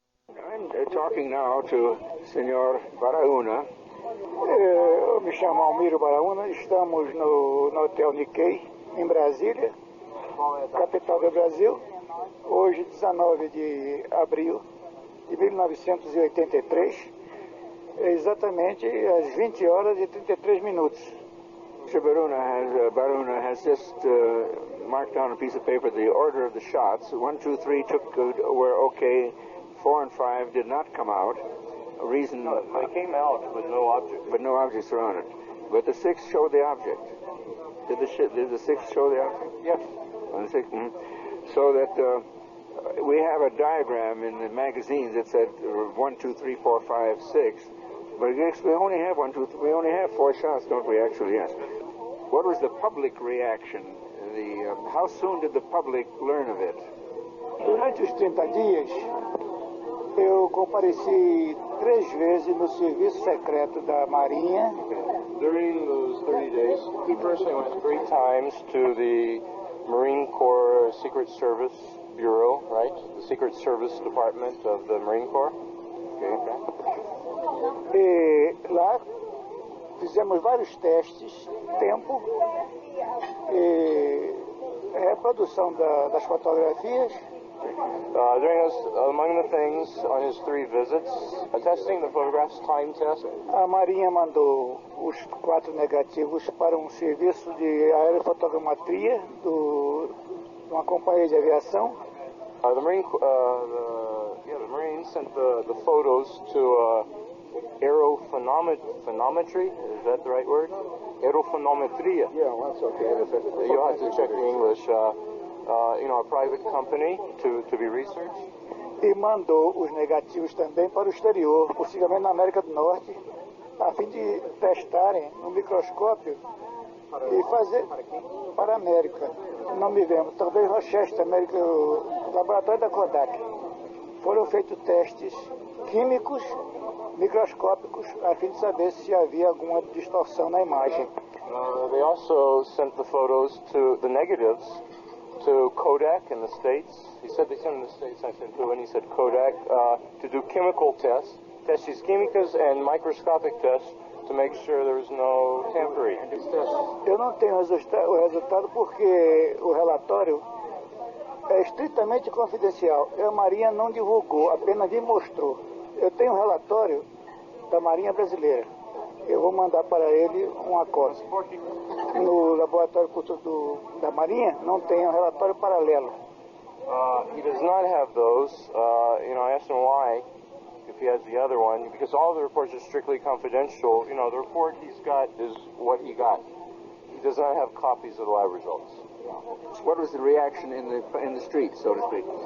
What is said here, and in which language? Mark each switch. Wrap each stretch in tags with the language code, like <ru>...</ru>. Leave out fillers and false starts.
<en>I'm talking now to Senhor Baraúna.</en> <pt>Eu me chamo Almiro Baraúna, estamos no Hotel Nikkei, em Brasília, capital do Brasil, hoje 19 de abril de 1983, exatamente às 20 horas e 33 minutos.</pt> <en>Mr. Baraúna has just marked down a piece of paper the order of the shots. 1, 2, 3 were okay, 4 and 5 did not come out. A reason... No, they came out with no object. But no objects were on it. But the 6 showed the object. Did the 6 show the object? Yes. On the 6, So that we have a diagram in the magazines that said 1, 2, 3, 4, 5, 6. But we only have 1, 2, 3, we only have 4 shots, don't we actually? Yes. What was the public reaction? How soon did the public learn of it?</en> <pt>Durante os 30 dias, eu compareci 3 vezes no serviço secreto da Marinha.</pt> <en>During those 30 days, he personally went 3 times to the Marine Corps Secret Service Bureau, right? The Secret Service Department of the Marine Corps.</en> <pt>E lá fizemos vários testes, tempo, e reprodução das fotografias.</pt> <en>Among the things on his 3 visits, testing the photographs, time test.</en> <pt>A Marinha mandou os 4 negativos para um serviço de aerofotogrametria de uma companhia de aviação.</pt> <en>The Marines sent the photos to aerophonometry. Is that the right word? Aerophonometria. Yeah, well, that's okay. You'll have to check the English. A private company to be researched.</en> <pt>E mandou os negativos também para o exterior, possivelmente na América do Norte, a fim de testarem no microscópio e fazer para a América. Não me lembro, talvez Rochester, América, o laboratório da Kodak. Foram feitos testes químicos, microscópicos, a fim de saber se havia alguma distorção na imagem.</pt> <en>They also sent the photos to the negatives to Kodak in the States. He said they sent in the States, I said who, and he said Kodak, to do chemical tests,</en> <pt>testes químicas</pt> <en>and microscopic tests to make sure there was no tampering.</en> <pt>Eu não tenho o resultado porque o relatório é estritamente confidencial. A Marinha não divulgou, apenas me mostrou. Eu tenho um relatório da Marinha Brasileira. Eu vou mandar para ele uma cópia. No laboratório da Marinha não tem um relatório paralelo.</pt> <en>He does not have those. I asked him why, if he has the other one, because all the reports are strictly confidential. The report he's got is what he got. He does not have copies of the lab results. What was the reaction in the street, so to speak?</en>